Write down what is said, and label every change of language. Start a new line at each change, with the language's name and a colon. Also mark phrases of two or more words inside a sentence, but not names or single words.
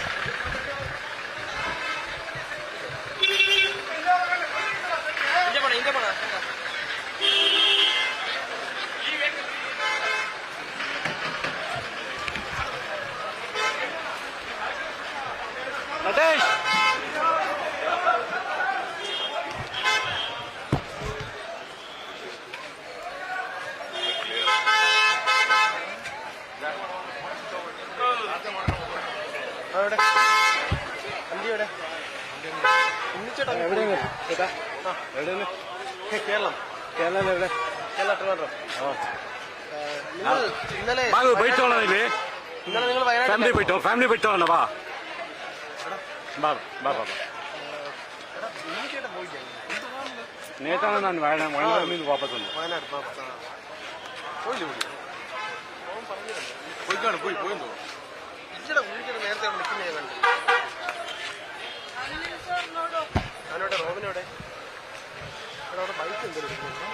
Kannada: ಹಿಂದೆ ಬಾಣ ನಟೇಶ್
Malayalam: അവിടെ വണ്ടി എവിടെ ഉണ്ണിച്ചേട്ടാ എവിടെയാണ് ചേട്ടാ ആ എവിടെയാണ് കേരളം കേരളം എവിടെ കേരള ട്രിവാൻഡ്രം നിങ്ങൾ ഇന്നലെ പോയിട്ടോളാം ಇಲ್ಲಿ ഇന്നലെ നിങ്ങൾ വയനാട്
Kannada: ಫ್ಯಾಮಿಲಿ ಬಿಟ್ಟು ಬಾ ಬಾ ಬಾ ಬಾ
Malayalam: ഉണ്ണിച്ചേട്ടൻ പോയില്ലേ നേത്താണ് ഞാൻ വയനാട് നിന്ന് വാപ്പസ് വന്നു വയനാട് പോയില്ലേ പുള്ളി അവൻ പറഞ്ഞിരുന്നു പോയിക്കാണ് പോയെന്തോ ഇച്ചടെ ഉണ്ണിച്ചേട്ടൻ നേരത്തെ അവിടെ നിൽക്കുന്ന ഞാൻ കണ്ടു അവനോടെ റോബിനോടെ അവിടെ ബൈക്ക് എന്തെങ്കിലും